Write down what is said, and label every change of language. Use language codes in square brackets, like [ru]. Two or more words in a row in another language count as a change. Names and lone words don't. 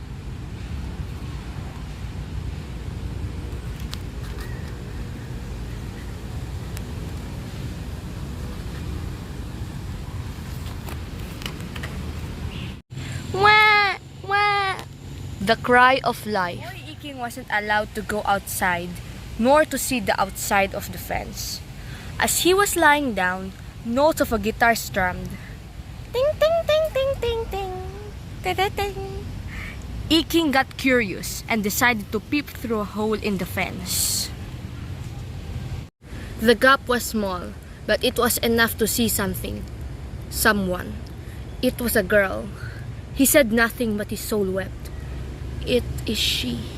[en] Wah! Wah! The cry of life. Boy Iking wasn't allowed to go outside, nor to see the outside of the fence. As he was lying down, notes of a guitar strummed. Ting ting ting ting ting ting. Ting ting ting. Iking got curious and decided to peep through a hole in the fence. The gap was small, but it was enough to see something. Someone. It was a girl. He said nothing, but his soul wept. It is she.